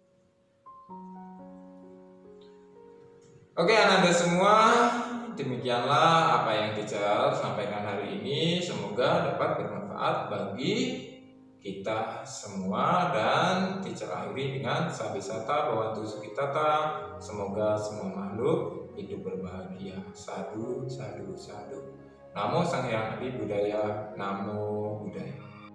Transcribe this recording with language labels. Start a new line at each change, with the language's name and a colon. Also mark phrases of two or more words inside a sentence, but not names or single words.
Indonesian: Oke Ananda semua, demikianlah apa yang teacher sampaikan hari ini. Semoga dapat bermanfaat bagi kita semua, dan teacher akhiri dengan
Pali: sabisata bawantu sukitata.
Indonesian: Semoga semua makhluk hidup berbahagia.
Pali: Sadu, sadu, sadu. Namo Sang Hyang Adi Budaya. Namo Buddhaya.